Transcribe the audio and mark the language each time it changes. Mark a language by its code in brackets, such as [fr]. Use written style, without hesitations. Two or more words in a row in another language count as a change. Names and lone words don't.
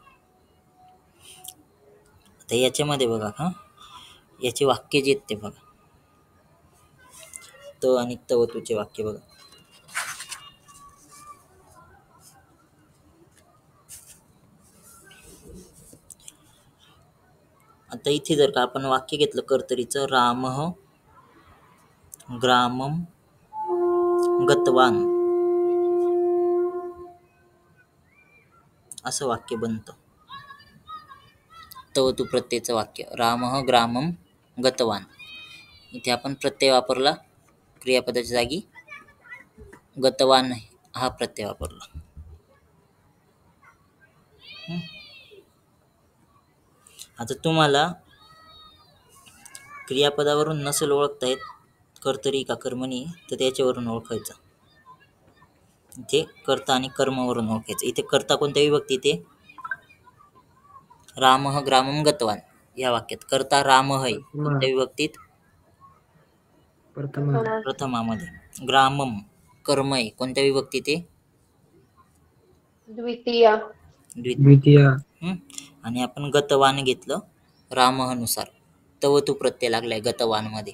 [mr] आता याच्यामध्ये बघा, याचे वाक्य जे आहेत ते बघा, त आणि तवतूचे वाक्य बघा. आता इथे जर का आपण वाक्य घेतलं कर्तरीचं, [sa] रामः ग्रामं गतवान, [mr] असं वाक्य बनतं. तवतू प्रत्ययचं वाक्य [sa] रामः ग्रामं गतवान. [mr] इथे आपण प्रत्यय वापरला, क्रियापदाच्या जागी गतवान हा प्रत्यय वापरला. आता तुम्हाला क्रियापदावरून नसेल ओळखता येत कर्तरी का कर्मणी, तर त्याच्यावरून ओळखायचं. इथे कर्ता आणि कर्मवरून ओळखायचं. इथे कर्ता कोणत्या विभक्ती? इथे [sa] रामः ग्रामं गतवान [mr] या वाक्यात कर्ता राम है कोणत्या विभक्तीत? प्रथमामध्ये. ग्रामम कर्म आहे कोणत्या विभक्तीत? द्वितीया. द्वितीया. आणि आपण गतवान घेतलं रामनुसार, तवतू प्रत्यय लागलाय गतवान मध्ये.